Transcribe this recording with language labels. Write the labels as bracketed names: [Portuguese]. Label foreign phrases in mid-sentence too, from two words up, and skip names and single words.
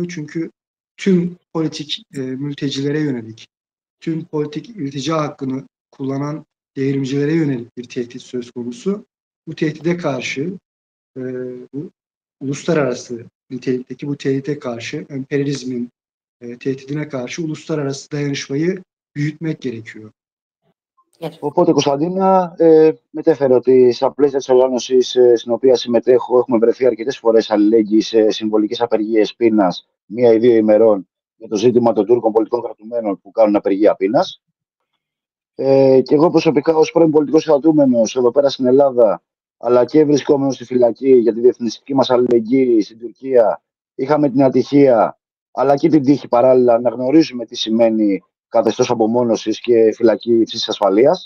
[Turkish] Çünkü tüm politik mültecilere yönelik, tüm politik iltica hakkını kullanan devrimcilere yönelik bir tehdit söz konusu. Bu tehdide karşı, bu uluslararası nitelikteki bu tehdide karşı, emperyalizmin tehdidine karşı uluslararası dayanışmayı büyütmek gerekiyor. [Greek] Οπότε, Κωνσταντίνα, μετέφερε ότι στα πλαίσια της οργάνωσης στην οποία συμμετέχω έχουμε βρεθεί αρκετές φορές αλληλέγγυοι σε συμβολικές απεργίες πείνας 1 ή 2 ημερών για το ζήτημα των Τούρκων πολιτικών κρατουμένων που κάνουν απεργία πείνας. Και εγώ προσωπικά ως πρώην πολιτικός κρατούμενος εδώ πέρα στην Ελλάδα, αλλά και βρισκόμενος στη φυλακή για τη διεθνιστική μας αλληλεγγύη στην Τουρκία, είχαμε την ατυχία αλλά και την τύχη παράλληλα να γνωρίζουμε τι σημαίνει καθεστώς απομόνωσης και φυλακή υψής ασφαλείας.